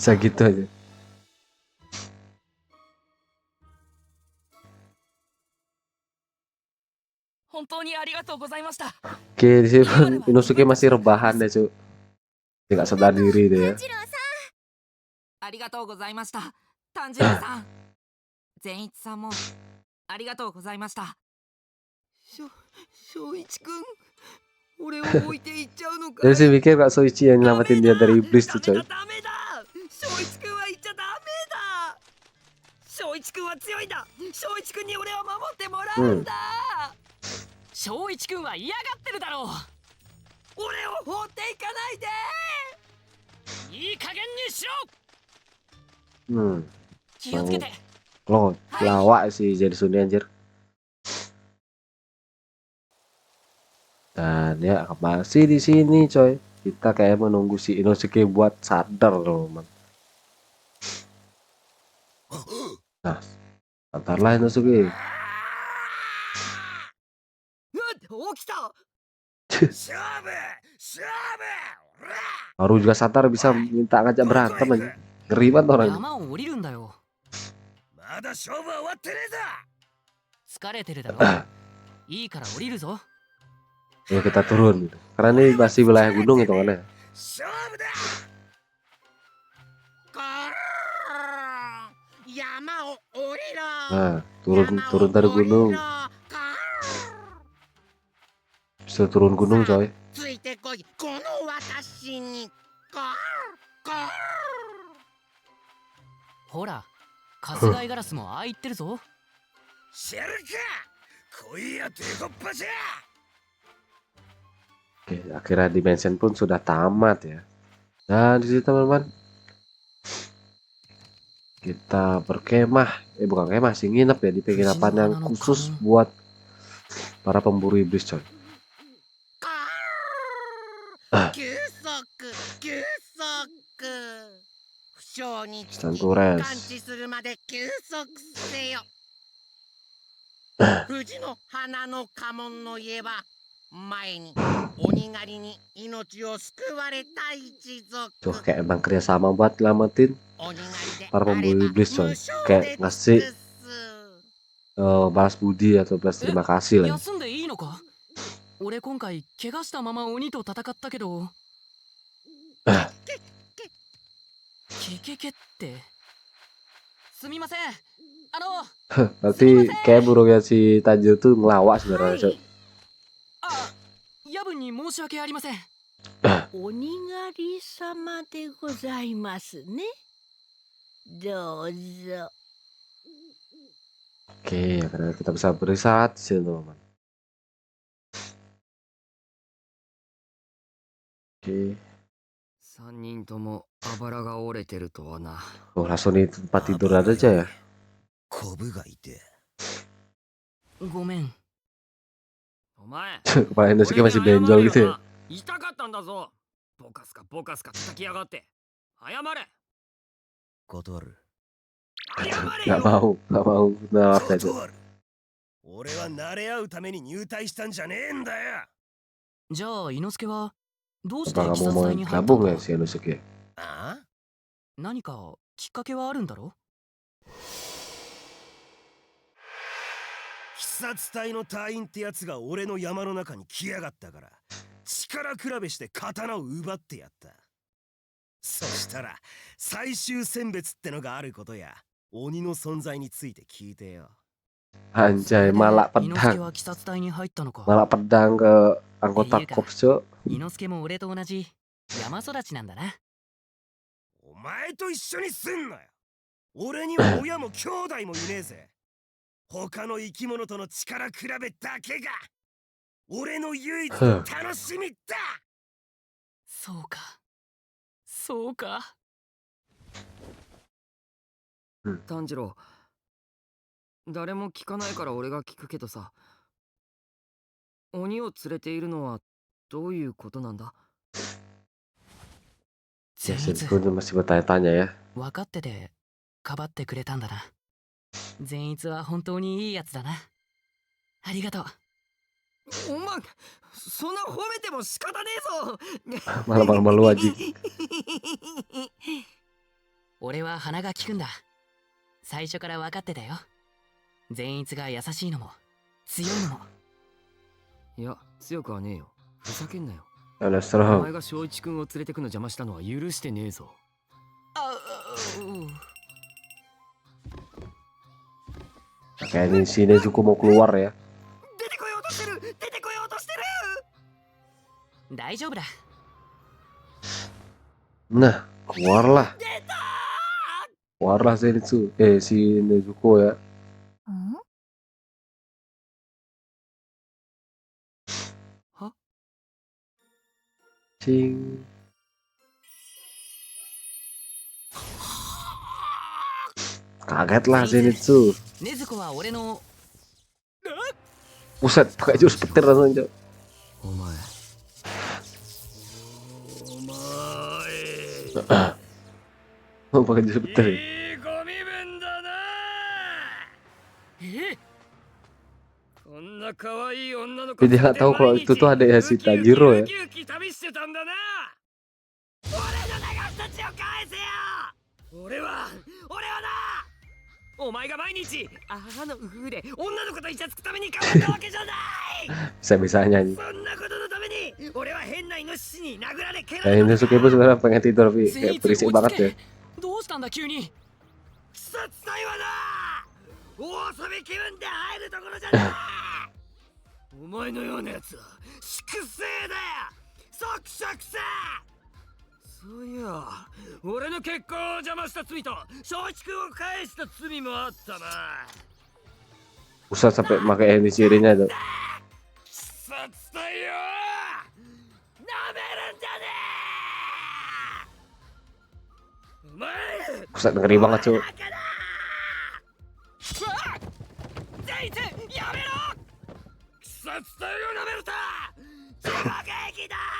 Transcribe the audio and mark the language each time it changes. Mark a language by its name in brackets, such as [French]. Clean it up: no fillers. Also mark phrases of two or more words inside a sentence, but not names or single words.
[Indonesian] bisa gitu aja. [Japanese] 本当にありがとうございました。 [Indonesian] Oke, di sini pun Inosuke masih rebahan deh cuy. Dia nggak sadar diri deh ya. [Japanese] 炭治郎さありがとうございました。炭治郎さん。善一さんも、ありがとうございました。翔一くん、俺を置いていっちゃうのかい。 [Indonesian] Jadi sih mikir Kak Soichi yang nyelamatin dia dari iblis tuh coy. [Japanese] ダメだ。翔一くんは行っちゃダメだ。翔一くんは強いんだ。翔一くんに俺は守ってもらうんだ。翔一君は嫌がってるだろう。俺を放っていかないで。いい加減にしろ。 Hmm. 気をつけて。 [Indonesian] Loh, lawak sih jadi Suni anjir. Dan ya masih di sini coy. Kita kayak menunggu si Inosuke buat sadar loh, man. Nah, ntar lah Inosuke. [Japanese] 起きた。 [Indonesian] Baru juga sadar bisa minta ngajak berantem aja. Ngeri banget orang. [Japanese] 山を降りるんだよ。まだ勝負は終わってねえぞ疲れてるだろ。いいから降りるぞ。 [Indonesian] Ya kita turun. Karena ini masih wilayah gunung itu kan ya. [Japanese] 勝負だ山を降りろ [Indonesian] Nah, turun dari gunung. Bisa turun gunung coy. [Japanese] ついてこいこの私にほら、春日井ガラスもああ言ってるぞ。知るか来いやデコッパじゃ [Indonesian] Oke, akhirnya Dimension pun sudah tamat ya. Dan di sini teman-teman kita berkemah, bukan kemah sih, nginep ya di penginapan yang khusus buat para pemburu iblis coy. [Japanese] 休息負傷につき Stantures. 完治するまで休息せよ藤の花の家紋の家は前に鬼狩りに命を救われた一族 [Indonesian] Tuh kayak emang kerjasama buat nyelamatin [Japanese] 鬼狩りで [Indonesian] para [Japanese] あれ [Indonesian] pemburu [Japanese] ば [Indonesian] iblis [Japanese] 無 [Indonesian] coy. [Japanese] 償 [Indonesian] Kayak [Japanese] で [Indonesian] ngasih [Japanese] 尽くす [Indonesian] balas budi atau balas terima kasih lah. [Japanese] 休んでいいのか。俺今回怪我したまま鬼と戦ったけど。ケケケって。すみません。 [Indonesian] Berarti kayak burungnya si Tanjiro tuh ngelawak sebenarnya coy. [Japanese] あ、夜分に申し訳ありません。鬼狩り様でございますね。どうぞ。 [Indonesian] Oke, karena kita bisa beristirahat di sini teman-teman. Oke, [Japanese] 3 人ともあばらが折れてるとはな。 [Indonesian] oh langsung di tempat tidur aja ya. [Japanese] コブがいてごめん。お前、 [Indonesian] Kepala Inosuke masih benjol gitu ya. [Japanese] 痛かったんだぞ。ボカスカ叩きやがって。謝れ。断る謝れ [Indonesian] Nggak [Japanese] よ。 [Indonesian] mau nolak aja. [Japanese] 断る俺は慣れ合うために入隊したんじゃねえんだよじゃあ、伊之助はどうして [Indonesian] Apa [Japanese] 自 [Indonesian] kamu [Japanese] 殺 [Indonesian] mau [Japanese] 隊に入った [Indonesian] gabung [Japanese] ん [Indonesian] ya [Japanese] だ。 [Indonesian] si Inosuke? [Japanese] あ何かきっかけはあるんだろ。殺隊の隊員ってやつが俺の山の中に来やがったから、力比べして刀を奪ってやった。そしたら最終選別ってのがあることや鬼の存在について聞いてよ。 [Indonesian] Anjay, malak [Japanese] 伊之助 [Indonesian] pedang. [Japanese] は鬼殺隊に入ったのか。 [Indonesian] Malak pedang ke anggota korps, Cuk. [Japanese] 伊之助も俺と同じ山育ちなんだな。お前と一緒にすんなよ。俺には親も兄弟もいねえぜ。他の生き物との力比べだけが俺の唯一の楽しみだ。そうか。そうか。炭治郎、誰も聞かないから俺が聞くけどさ、鬼を連れているのはどういうことなんだ？ [Indonesian] Ya, [Japanese] 善逸、 [Indonesian] Shinigami masih bertanya-tanya ya. [Japanese] 分かっててかばってくれたんだな。善逸は本当にいいやつだな。ありがとう。お前、そんな褒めても仕方ねえぞ。 [Indonesian] Malah malu aja. [Japanese] 俺は鼻が利くんだ。最初から分かってたよ。善逸が優しいのも強いのも。いや、強くはねえよ。ふざけんなよ。 [Indonesian] Ada [Japanese] お [Indonesian] serem. [Japanese] 前が正一君を連れてくの邪魔したのは許してねえぞ。 [Indonesian] Kayak ini si Nezuko mau keluar ya. [Japanese] 出てこようとしてる、出てこようとしてる。大丈夫だ。 [Indonesian] Nah, keluarlah. Keluarlah Zenitsu. Si Nezuko ya. [Japanese] は [Indonesian] Cing. Kaget lah Zenitsu. [Japanese] 禰豆子は俺の。 [Indonesian] Buset, pakai jurus petir langsung, Cok. [Japanese] お前。 [Indonesian] Pakai jurus petir. [Japanese] え、こんな可愛い女の子。 [Indonesian] Tapi dia nggak tahu kalau itu tuh ada ya si Tanjiro ya. [Japanese] 俺の長たちを返せよ。俺はな、お前が毎日母の風で女の子とイチャつくために頑張ったわけじゃない。 [Indonesian] Bisa-bisanya nih. [Japanese] そんなことのために俺は変なイノシシに殴られ蹴ら [Indonesian] Kayak [Japanese] れ [Indonesian] ini Sukibu sebenarnya pengen tidur tapi kayak berisik banget ya. [Japanese] どうしたんだ急に。鬼殺隊はな、大遊び気分で入るところじゃない。お前のようなやつは粛清だよ。即職さ。そういや、俺の結婚を邪魔した罪と正一君を返した罪もあったな。 [Indonesian] Usah sampai pakai ini cirinya tuh. [Japanese] 鬼殺隊よ、なめるんじゃねえ。お前 [Indonesian] Buset ngeri banget, Cok. [Japanese] 全員やめろ。鬼殺隊をなめると地獄劇だ。